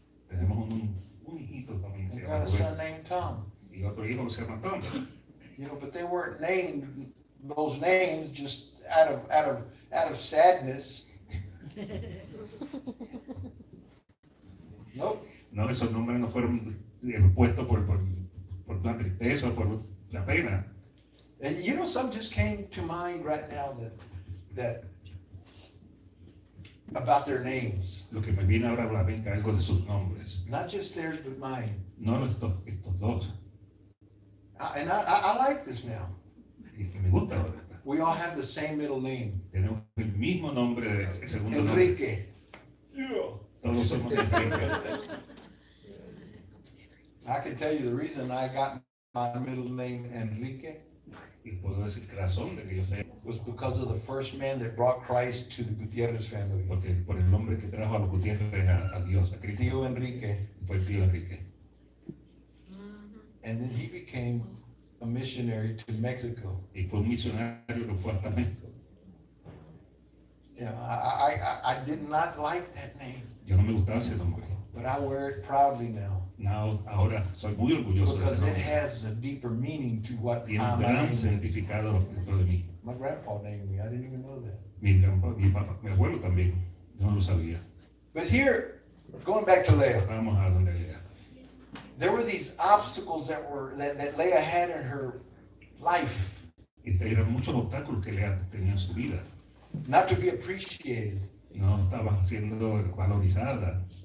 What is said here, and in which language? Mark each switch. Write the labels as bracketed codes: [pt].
[es] Tenemos un hijito también, se [en] We [es] llama [en] got a son [es] Rubén, [en] named Tom. [es] y otro hijo que se llama Tom. [en] You know, but they weren't named those names just out of sadness. Nope. [es] No, esos nombres no fueron puestos por una tristeza o por la pena. [en] And you know, some just came to mind right now that about their names. [es] Lo que me viene ahora a la mente algo de sus nombres. [en] Not just theirs, but mine. [es] No estos dos. [en] I like this now. [es] Y que me gusta ahora. [en] We all have the same middle name. [es] Tenemos el mismo nombre de ese segundo nombre. [en] Enrique. Yeah. [es] Todos somos Enrique. [en] I can tell you the reason I got my middle name Enrique [es] Y puedo decir que la razón de que yo sé, [en] was because of the first man that brought Christ to the Gutierrez family. [es] porque por el nombre que trajo a los Gutiérrez a Dios, a Cristo, Tío Enrique. fue el tío Enrique. [en] And then he became a missionary to Mexico. [es] Y fue un misionario que fue hasta México. [en] You know, I did not like that name, [es] Yo no me gustaba ese nombre. [en] but I wear it proudly now [es] No, ahora soy muy orgulloso de ese [en] because it [es] nombre. [en] has a deeper meaning to what [es] Tiene un [en] my name [es] gran [en] is. [es] significado dentro de mí. [en] My grandpa named me. I didn't even know that. [es] Mi abuelo también, yo no lo sabía. [en] But here, going back to Leah, [es] Vamos a donde Lea. [en] there were these obstacles that Leah had in her life, [es] Y eran muchos obstáculos que Lea tenía en su vida. [en] not to be appreciated. [es] No estaba siendo valorizada.